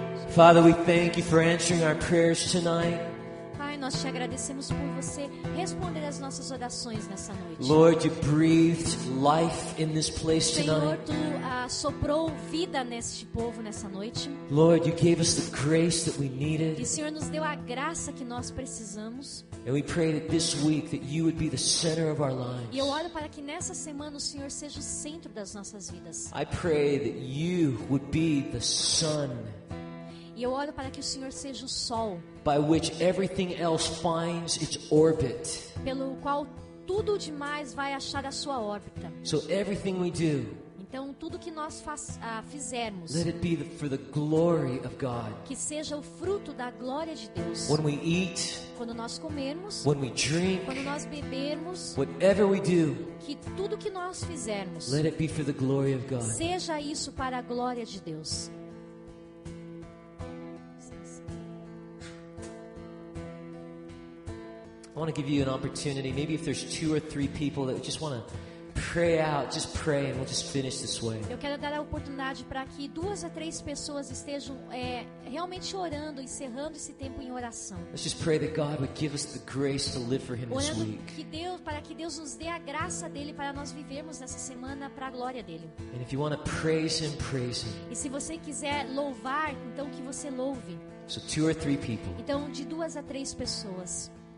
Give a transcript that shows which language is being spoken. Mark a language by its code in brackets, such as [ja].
[en] Father, we thank you for answering our prayers tonight. [pt] Pai, nós te agradecemos por você responder às nossas orações nessa noite. [en] Lord, you breathed life in this place [pt] Senhor, [en] tonight. [pt] tu soprou vida neste povo nessa noite. [en] Lord, you gave us the grace that we [pt] E [en] needed. [pt] Senhor, nos deu a graça que nós precisamos. [en] And we pray that this week that you would be the center of our [pt] E eu [en] lives. [pt] oro para que nessa semana o Senhor seja o centro das nossas vidas. [en] I pray that you would be the sun [pt] E eu oro para que o Senhor seja o sol, [en] by which everything else finds its orbit. [pt] pelo qual tudo demais vai achar a sua órbita. [en] So everything we do, [pt] Então, tudo que nós fizermos, [en] let it be for the glory of God. [pt] que seja o fruto da glória de Deus. [en] When we eat, [pt] Quando nós comermos, [en] when we drink, [pt] quando nós bebermos, [en] whatever we do, [pt] que tudo que nós fizermos, [en] let it be for the glory of God. [pt] seja isso para a glória de Deus. [en] I want to give you an opportunity. Maybe if there's 2 or 3 people that just want to pray out, just pray and we'll just finish this way. [pt] Eu quero dar a oportunidade para que 2 a 3 pessoas estejam realmente orando, encerrando esse tempo em oração. [en] Let's just pray that God would give us the grace to live for Him this [pt] Orando [en] week. [pt] para que Deus nos dê a graça dele para nós vivermos nessa semana para a glória dele. [en] And if you want to praise Him, praise Him. [pt] E se você quiser louvar, então que você louve. [en] So 2 or 3 people. [pt] Então, de 2 a 3 pessoas.